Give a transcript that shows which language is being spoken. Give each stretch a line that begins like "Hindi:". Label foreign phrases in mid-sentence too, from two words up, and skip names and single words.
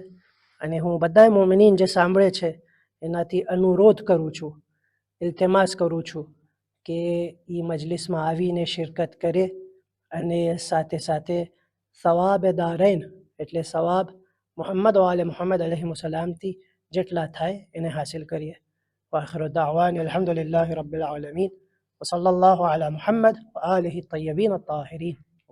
Gujarati: અને હું બધાય મોમિનીન જે સાંભળે છે એનાથી અનુરોધ કરું છું, ઇલ્તિમાસ કરું છું કે એ મજલિસમાં આવીને શિરકત કરે અને સાથે સાથે
Arabic: ثواب الدارين
Gujarati: એટલે સવાબ
Arabic: محمد وآل محمد عليهم السلام
Gujarati: જેટલા થાય એને હાસિલ કરીએ.
Arabic: وآخر دعوانا الحمد لله رب العالمين وصلى الله على محمد وآله الطيبين الطاهرين.